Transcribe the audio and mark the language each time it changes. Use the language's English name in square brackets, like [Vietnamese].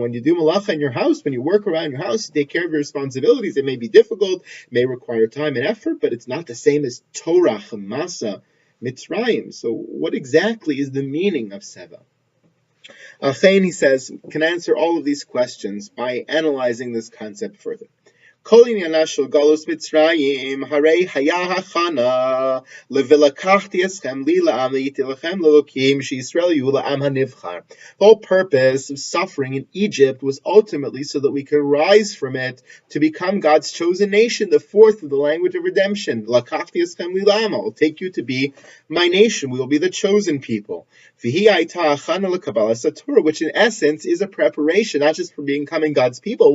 [English] When you do malacha in your house, when you work around your house, you take care of your responsibilities, it may be difficult, it may require time and effort, but it's not the same as Torach Masa Mitzrayim. So what exactly is the meaning of Seva? Achain, he says, can answer all of these questions by analyzing this concept further. [Hebrew] כל עניינה של גלוס מצרים, הרי היה הכנה ל"ולקחתי אתכם לי לעם והייתי לכם לאלוקים שישראל יהיו לעם הנבחר." [English] The whole purpose of suffering in Egypt was ultimately so that we could rise from it to become God's chosen nation, the fourth of the language of redemption. [Hebrew] "לקחתי אתכם לי לעם," [English] I will take you to be my nation, we will be the chosen people. [Hebrew] והיא הייתה הכנה לקבלת התורה, [English] which in essence is a preparation, not just for becoming God's people.